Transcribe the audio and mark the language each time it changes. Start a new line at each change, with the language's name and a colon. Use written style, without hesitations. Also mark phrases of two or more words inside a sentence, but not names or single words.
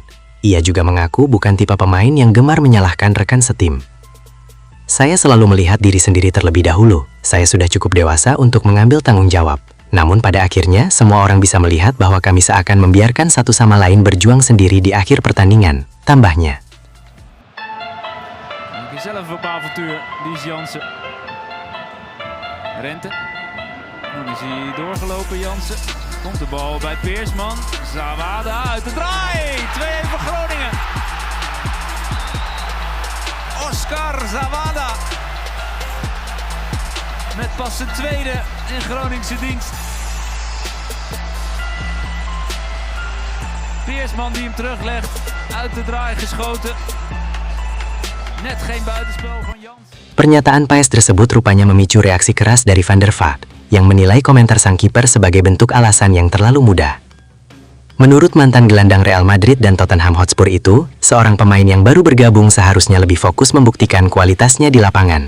Indonesian: Ia juga mengaku bukan tipe pemain yang gemar menyalahkan rekan setim. Saya selalu melihat diri sendiri terlebih dahulu. Saya sudah cukup dewasa untuk mengambil tanggung jawab. Namun pada akhirnya, semua orang bisa melihat bahwa kami seakan membiarkan satu sama lain berjuang sendiri di akhir pertandingan, tambahnya.
Dutch: Zelf op avontuur, Lies Jansen. Rente. Dan is hij doorgelopen, Jansen. Komt de bal bij Peersman. Zawada uit de draai. 2-1 voor Groningen. Oscar Zawada. Met pas zijn tweede in Groningse dienst. Peersman die hem teruglegt. Uit de draai geschoten. Net geen buitenspel van Jansen.
Indonesian: Pernyataan Paes tersebut rupanya memicu reaksi keras dari Van der Vaart, yang menilai komentar sang kiper sebagai bentuk alasan yang terlalu mudah. Menurut mantan gelandang Real Madrid dan Tottenham Hotspur itu, seorang pemain yang baru bergabung seharusnya lebih fokus membuktikan kualitasnya di lapangan.